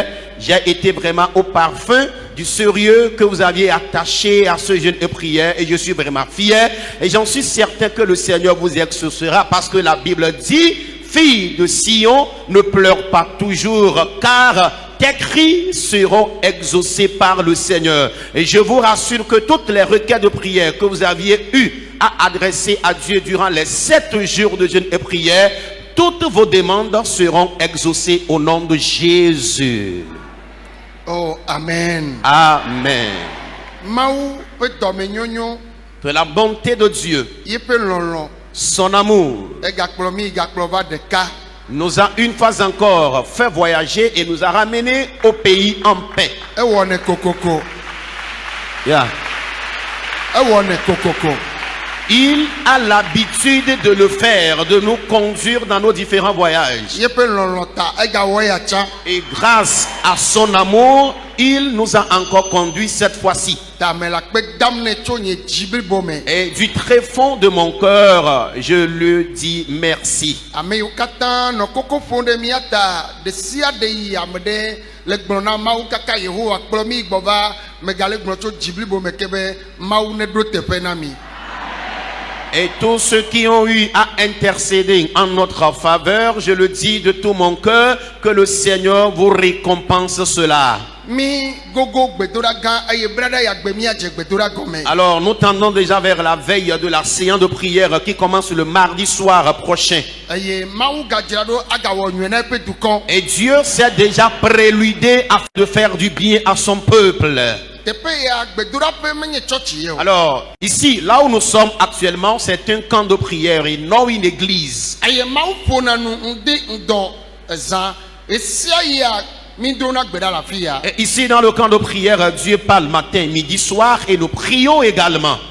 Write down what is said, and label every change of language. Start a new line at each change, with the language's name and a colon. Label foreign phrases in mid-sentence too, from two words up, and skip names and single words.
French: J'ai été vraiment au parfum du sérieux que vous aviez attaché à ce jeûne et prière, et je suis vraiment fier et j'en suis certain que le Seigneur vous exaucera, parce que la Bible dit: fille de Sion, ne pleure pas toujours, car tes cris seront exaucés par le Seigneur. Et je vous rassure que toutes les requêtes de prière que vous aviez eues à adresser à Dieu durant les 7 jours de jeûne et prière, toutes vos demandes seront exaucées au nom de Jésus. Oh, amen. Amen.
Ewe: Mawu pe dɔme nyonyo
French: Que la bonté de Dieu,
Ewe: yepe lɔlɔ
French: son amour,
Ewe: egakplɔ mi gakplɔ va ɖeka
French: nous a une fois encore fait voyager et nous a ramenés au pays en paix.
Ewe: ewɔ ne kokoko Yeah. ewɔ ne kokoko.
French: Il a l'habitude de le faire, de nous conduire dans nos différents voyages.
Ewe: Yepe lɔlɔ ta egawɔ ya tsa.
French: Et grâce à son amour, il nous a encore conduits cette fois-ci.
Ewe: Ta me la kpe dam ne tso nye dzi blibo me.
French: Et du très fond de mon cœur, je lui dis merci.
Ewe: Ame yiwo katã nɔ koko ƒom ɖe mía ta ɖe sia ɖe yi ame ɖe le gblɔ na Mawu kaka Yehowa kplɔ mi gbɔ va megale gblɔ tso dzi blibo me ke be Mawu ne ɖo teƒe na mi.
French: Et tous ceux qui ont eu à intercéder en notre faveur, je le dis de tout mon cœur, que le Seigneur vous récompense cela.
Ewe: Mi gogo gbedoɖa gã eye braɖa ya gbe mía dze gbedoɖa gɔme.
French: Alors nous tendons déjà vers la veille de la séance de prière qui commence le mardi soir prochain.
Ewe: Eye Mawu gadzra ɖo agawɔ nyuie na eƒe dukɔ.
French: Et Dieu s'est déjà préludé afin de faire du bien à son peuple. Alors, ici, là où nous sommes actuellement, c'est un camp de prière et non une église. Et ici, dans le camp de prière, Dieu parle matin, midi, soir et nous prions également.